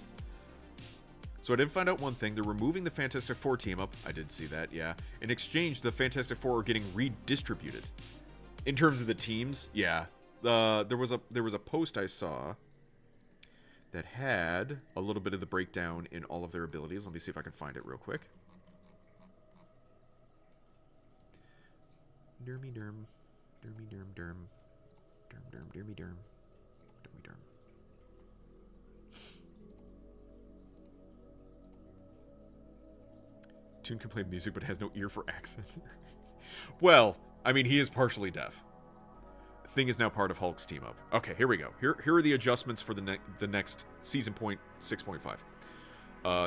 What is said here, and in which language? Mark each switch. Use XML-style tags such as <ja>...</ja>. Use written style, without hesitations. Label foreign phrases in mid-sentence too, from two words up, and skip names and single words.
<en>So I did find out one thing. They're removing the Fantastic Four team up. I did see that, yeah. In exchange, the Fantastic Four are getting redistributed. In terms of the teams, yeah. There was a post I saw that had a little bit of the breakdown in all of their abilities. Let me see if I can find it real quick. Dermy derm. Dermy derm derm. Derm derm dermy derm. Dermy derm. Toon can play music but has no ear for accents. Well, I mean, he is partially deaf. Thing is now part of Hulk's team up. Okay, here we go. Here are the adjustments for the next season point 6.5.</en>